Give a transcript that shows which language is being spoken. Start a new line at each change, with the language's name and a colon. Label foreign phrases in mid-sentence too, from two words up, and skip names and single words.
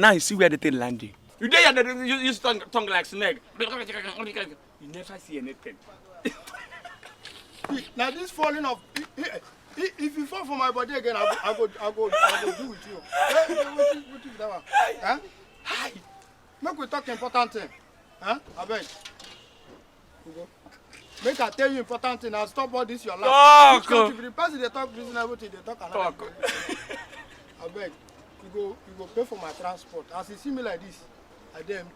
Nigerian Pidgin: Now you see where the thing landing. You there, you use tongue like snake. You never see anything. Now this falling off. If you fall from my body again, I go do with you. What is that one? Huh? Hi. Make we talk important thing. Huh? I beg. Make I tell you important thing. I'll stop all this your life. Talk. If the person they talk reasonable thing, they talk another thing. I beg. You go pay for my transport. As you see me like this, I dey empty.